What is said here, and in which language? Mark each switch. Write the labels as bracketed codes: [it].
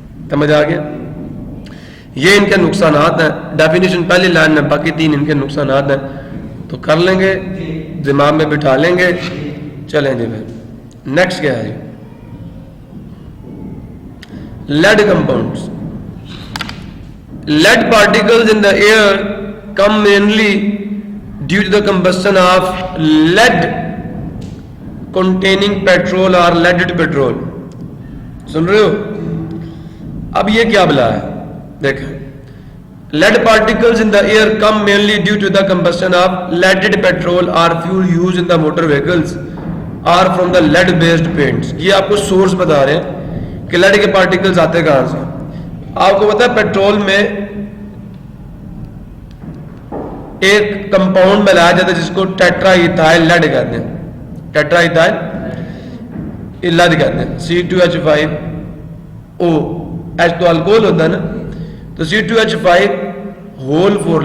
[ur] سمجھ آ گیا؟ یہ ان کے نقصانات ہیں. ڈیفینیشن پہلی لائن میں, باقی 3 ان کے نقصانات ہیں. تو کر لیں گے, دماغ میں بٹھا لیں گے. چلیں جی پھر نیکسٹ کیا ہے جی؟ Lead compounds. [en] Lead particles in the air come mainly due to the combustion of lead containing petrol or leaded petrol. [ur] سن رہے ہو؟ اب یہ کیا بلا ہے دیکھیں. [en] Lead particles in the air come mainly due to the combustion of leaded petrol or fuel used in the motor vehicles or from the lead based paints. [ur] یہ آپ کو سورس بتا رہے ہیں کہ لیڈ کے پارٹیکلز آتے کہاں سے. آپ کو پتا ہے پیٹرول میں ایک کمپاؤنڈ ملایا جاتا ہے جس کو ٹیٹرا ایتھائل لیڈ کہتے ہیں. ٹیٹرا ایتھائل لیڈ کہتے ہیں. C2H5O, H تو الکوہل ہوتا ہے نا, تو C2H5 ہول 4.